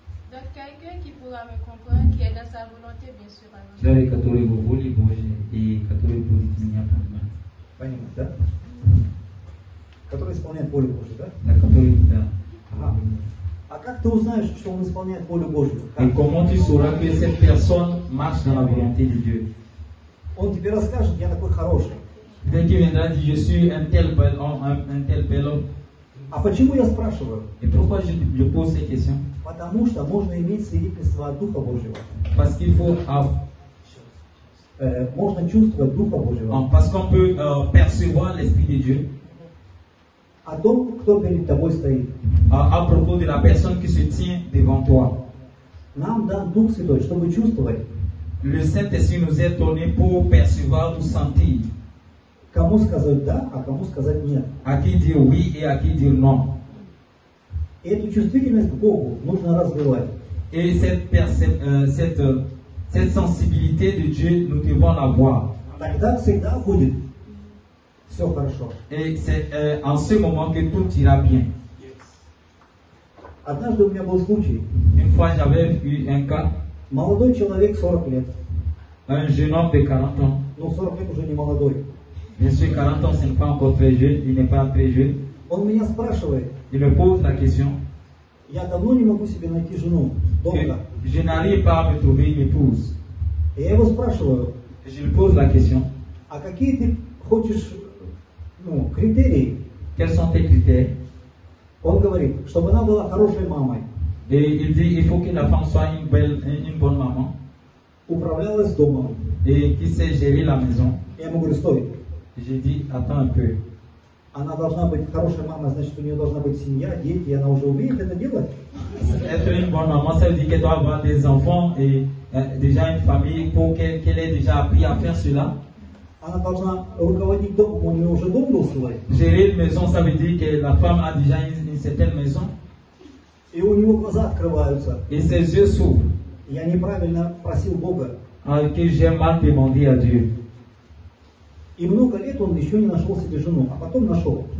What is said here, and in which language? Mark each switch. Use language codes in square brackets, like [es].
[fr] Donc quelqu'un qui pourra me comprendre, qui est dans sa volonté, bien sûr. [ru] Cele которые в воле Божьей и которые будут меня понимать. Понимаешь, да? Который исполняет волю Божью, да? На которые, да. Ага. А как ты узнаешь, что он исполняет волю Божью? [fr] Et comment tu sauras que cette personne marche dans la volonté de Dieu? [ru] Он тебе расскажет, я такой хороший. [fr] Peut-être qu'il viendra et dit, je suis un tel bel homme, un tel bel homme. [ru] А почему я спрашиваю? [fr] Et pourquoi je pose ces questions? [ru] Потому что можно иметь свидетельство от Духа Божьего. [fr] Parce qu'il faut [ru] Можно чувствовать Духа Божьего. [fr] parce qu'on peut percevoir l'Esprit de Dieu [ru] О том, кто перед тобой стоит. [fr] à propos de la personne qui se tient devant toi. [ru] Нам дан Дух Святой, чтобы чувствовать, [fr] Le Saint-Esprit nous est donné pour percevoir ou sentir. [ru] кому сказать да, а кому сказать нет. [fr] À qui dire oui et à qui dire non. [ru] И эту чувствительность к Богу нужно развивать. [fr] Et cette sensibilité de Dieu, nous devons l'avoir. [ru] Тогда всегда будет все хорошо. [fr] Et c'est en ce moment que tout ira bien. [ru] Однажды у меня был случай. [fr] Une fois, j'avais eu un cas, [ru] Молодой человек, 40 лет. [fr] un jeune homme de 40 ans. [ru] Ну, 40 lет уже не молодой. [fr] Bien sûr, 40 ans, ce n'est pas encore très jeune, il n'est pas très jeune. [ru] Он меня спрашивает, [fr] Il me pose la question, [ru] я давно не могу себе найти жену, [fr] que [ru] долго. [fr] je n'arrive pas à me trouver une épouse. [ru] И я его спрашиваю, [fr] Je lui pose la question, [ru] а какие ты хочешь критерии? [fr] quels sont tes critères? [ru] Он говорит, чтобы она была хорошей мамой, [fr] Et il dit, il faut que la femme soit une bonne maman [ru] управлялась домом. [fr] et qui sait gérer la maison. [ru] Я ему говорю, стой, [fr] J'ai dit, attends un peu. [ru] она должна быть хорошей мамой, значит, у нее должна быть семья, дети, и она уже умеет это делать. [fr] Être une bonne maman, ça veut dire qu'elle doit avoir des enfants et déjà une famille pour qu'elle ait déjà appris à faire cela. [ru] Она должна руководить домом, у нее уже дом был свой. [fr] Gérer une maison, ça veut dire que la femme a déjà une certaine maison [ru] И у него глаза открываются. [fr] et ses yeux s'ouvrent. [ru] Я неправильно просил Бога. [fr] Que j'ai mal demandé à Dieu. [ru] И много лет он еще не нашел себе жену, а потом нашел.